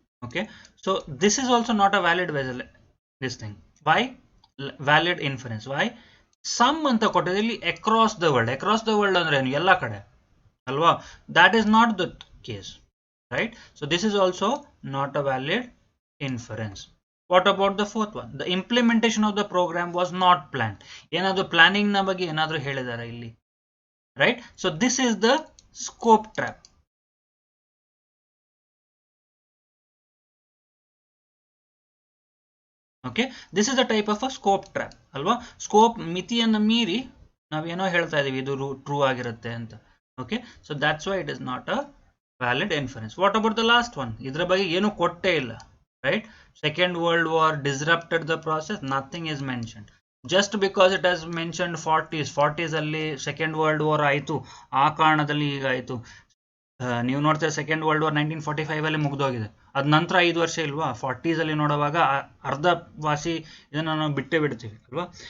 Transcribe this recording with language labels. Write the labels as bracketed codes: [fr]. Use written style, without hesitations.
[en] Okay, so this is also not a valid this thing. Why valid inference? Why? Some [kn] ಅಂತ ಕೊಟ್ಟಿದೆ ಇಲ್ಲಿ [en] Across the world. Across the world [kn] ಅಂದ್ರೆ ಏನು? ಎಲ್ಲ ಕಡೆ ಅಲ್ವಾ? [en] That is not the case, right? So this is also not a valid inference. What about the fourth one? The implementation of the program was not planned. [kn] ಏನದು planning ನ ಬಗ್ಗೆ ಏನಾದರೂ ಹೇಳಿದಾರೆ ಇಲ್ಲಿ, right? [en] So this is the scope trap. Okay, this is the type of a scope trap ಅಲ್ವಾ? Scope [kn] ಮಿತಿಯನ್ನು ಮೀರಿ ನಾವೇನೋ ಹೇಳ್ತಾ ಇದೀವಿ ಇದು ಟ್ರೂ ಆಗಿರುತ್ತೆ ಅಂತ. [en] Okay, so that's why it is not a valid inference. What about the last one? [kn] ಇದ್ರ ಬಗ್ಗೆ ಏನು ಕೊಟ್ಟೇ ಇಲ್ಲ, right? [en] Second World War disrupted the process. Nothing is mentioned. Just because it has mentioned 40s [kn] ಅಲ್ಲಿ second world war ಆಯಿತು, ಆ ಕಾರಣದಲ್ಲಿ ಹೀಗಾಯಿತು. ನೀವು ನೋಡ್ತಾರೆ ಸೆಕೆಂಡ್ ವರ್ಲ್ಡ್ ವಾರ್ 1945 ಅಲ್ಲಿ ಮುಗಿದೋಗಿದೆ. ಅದ ನಂತರ 5 ವರ್ಷ ಇಲ್ವಾ? 40s ಅಲ್ಲಿ ನೋಡುವಾಗ ಅರ್ಧ ವಾಸಿ ಇದನ್ನ ನಾವು ಬಿಟ್ಟೇ ಬಿಡ್ತೀವಿ ಅಲ್ವಾ?